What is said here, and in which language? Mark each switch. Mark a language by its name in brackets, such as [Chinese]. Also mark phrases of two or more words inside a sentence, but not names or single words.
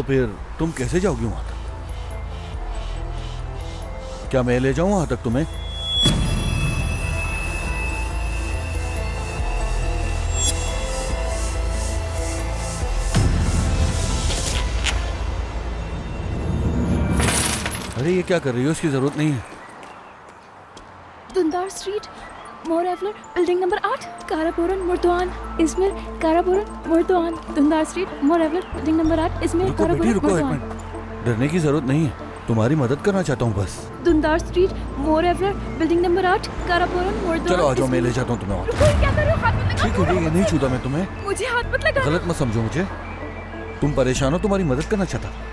[Hindi] तो फिर तुम कैसे जाओगी वहाँ तक? क्या मैं ले जाऊँ वहाँ तक तुम्हें? अरे ये क्या कर रही हो? इसकी जरूरत नहीं है। दुंदार स्ट्रीट मोरेवलर [English] building number [Hindi] 8, कारापुरन, मुर्दवान, इजमिर, कारापुरन, मुर्दवान। दुंदार स्ट्रीट मोरेवलर [English] building number [Hindi] 8, इजमिर, रुको बेटी, कारापुरन, रुको एक मुर्दवान। मिनट। डरने की जरूरत नहीं है, तुम्हारी मदद करना चाहता हूँ बस। दुंदार स्ट्रीट मोरेवलर [English] building number [Hindi] 8, कारापुरन, मुर्दवान। चलो आ जाओ, मैं इजमिर। ले जाता हूँ तुम्हें वहाँ तक। रुको, क्या कर रहे हो? हाथ मत लगाओ। ठीक है ठीक है, नहीं छूता मैं तुम्हें। मुझे हाथ मत लगा। गलत मत समझो मुझे, तुम परेशान हो, तुम्हारी मदद करना चाहता।